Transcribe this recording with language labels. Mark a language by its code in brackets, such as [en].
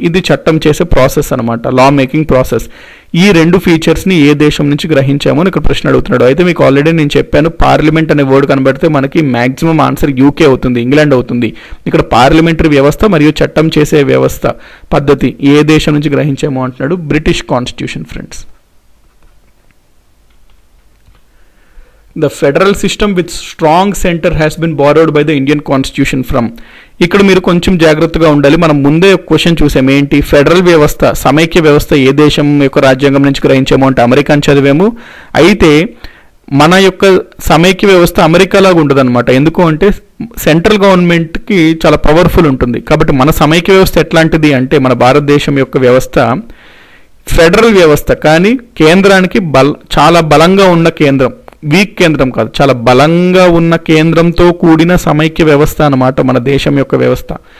[te] ఇది చట్టం చేసే ప్రాసెస్ అనమాట, లా మేకింగ్ ప్రాసెస్. ఈ రెండు ఫీచర్స్ని ఏ దేశం నుంచి గ్రహించామో అని ఇక్కడ ప్రశ్న అడుగుతున్నాడు. అయితే మీకు ఆల్రెడీ నేను చెప్పాను, పార్లమెంట్ అనే వర్డ్ కనబడితే మనకి మ్యాక్సిమం ఆన్సర్ యూకే అవుతుంది, ఇంగ్లాండ్ అవుతుంది. ఇక్కడ పార్లమెంటరీ వ్యవస్థ మరియు చట్టం చేసే వ్యవస్థ పద్ధతి ఏ దేశం నుంచి గ్రహించామో అంటున్నాడు. [en] British constitution, friends. The federal system with strong center has been borrowed by the Indian constitution from. [te] ఇక్కడ మీరు కొంచెం జాగ్రత్తగా ఉండాలి. మనం ముందే క్వశ్చన్ చూసాము, ఏంటి? ఫెడరల్ వ్యవస్థ, సమైక్య వ్యవస్థ ఏ దేశం యొక్క రాజ్యాంగం నుంచి గ్రహించాము అంటే అమెరికా అని చదివాము. అయితే మన యొక్క సమైక్య వ్యవస్థ అమెరికా లాగా ఉండదు అనమాట. ఎందుకు అంటే సెంట్రల్ గవర్నమెంట్కి చాలా పవర్ఫుల్ ఉంటుంది. కాబట్టి మన సమైక్య వ్యవస్థ ఎట్లాంటిది అంటే మన భారతదేశం యొక్క వ్యవస్థ ఫెడరల్ వ్యవస్థ, కానీ కేంద్రానికి చాలా బలంగా ఉన్న కేంద్రం, వీక్ కేంద్రం కాదు, చాలా బలంగా ఉన్న కేంద్రంతో కూడిన సమైక్య వ్యవస్థ అన్నమాట మన దేశం యొక్క వ్యవస్థ.